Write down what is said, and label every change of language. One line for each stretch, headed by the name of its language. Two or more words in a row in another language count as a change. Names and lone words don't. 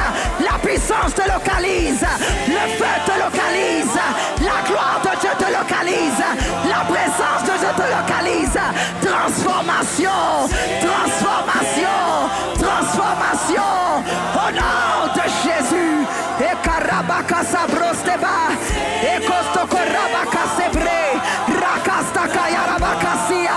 French: La puissance te localise. Le feu te localise. La gloire de Dieu te localise. La présence de Dieu te localise. Transformation. Au nom de Jésus. Et Karabaka Sabrosteba. Et Kostoko Rabaka Sebre. Rakastaka Yarabaka